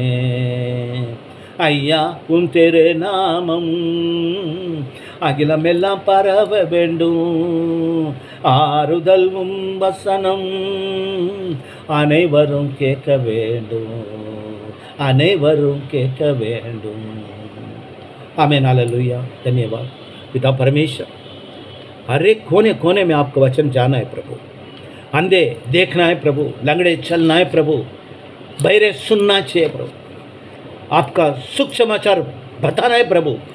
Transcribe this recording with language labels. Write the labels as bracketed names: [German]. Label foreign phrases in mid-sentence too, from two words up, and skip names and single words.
[Tamil] ஐயா உன் திரு நாமம் அகிலமெல்லாம் பரவ வேண்டும். ஆறுதல் உம் வசனம் அனைவரும் கேட்க வேண்டும், அனைவரும் கேட்க வேண்டும். [Hindi] आमीन, हालेलुया, धन्यवाद पिता परमेश्वर। हर एक कोने कोने में आपका वचन जाना है प्रभु, अंधे देखना है प्रभु, लंगड़े चलना है प्रभु, बहरे सुनना चाहिए प्रभु, आपका सुख समाचार बताना है प्रभु।